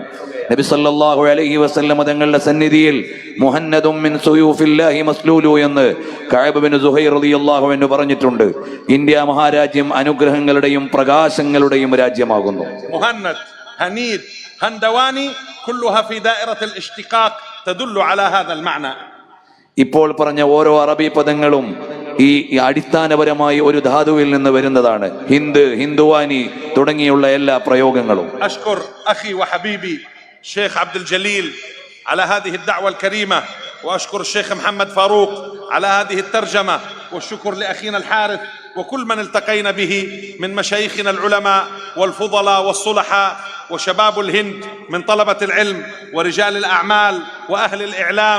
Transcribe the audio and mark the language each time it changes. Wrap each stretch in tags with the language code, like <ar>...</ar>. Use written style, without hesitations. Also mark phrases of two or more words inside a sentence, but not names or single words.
<ml>നബി</ml> <ar>صلى الله عليه وسلم</ar> <ml>തങ്ങളുടെ സന്നിധിയിൽ</ml> <ar>مهند من سيوف الله مسلول</ar> <ml>എന്ന് കഅബ് ബിൻ സുഹൈർ</ml> <ar>رضي الله عنه</ar> <ml>പറഞ്ഞിട്ടുണ്ട്. ഇന്ത്യ മഹാരാജ്യം അനുഗ്രഹങ്ങളുടെയും പ്രകാശങ്ങളുടെയും രാജ്യമാകുന്നു.</ml> <ar>مهند، هنيد، هندواني كلها في دائرة الاشتقاق تدل على هذا المعنى.</ar> <ml>ഇപ്പോൾ പറഞ്ഞ ഓരോ അറബി പദങ്ങളും ഈ അടിസ്ഥാനപരമായി ഒരു ധാതുവിൽ നിന്ന് വരുന്നതാണ്. ഹിന്ദ്, ഹിന്ദുവാനി തുടങ്ങിയുള്ള എല്ലാ പ്രയോഗങ്ങളും.</ml> <ar>أشكر أخي وحبيبي الشيخ عبد الجليل على هذه الدعوة الكريمة، وأشكر الشيخ محمد فاروق على هذه الترجمة، والشكر لأخينا الحارث وكل من التقينا به من مشايخنا العلماء والفضلاء والصلحاء وشباب الهند من طلبة العلم ورجال الأعمال وأهل الإعلام.</ar>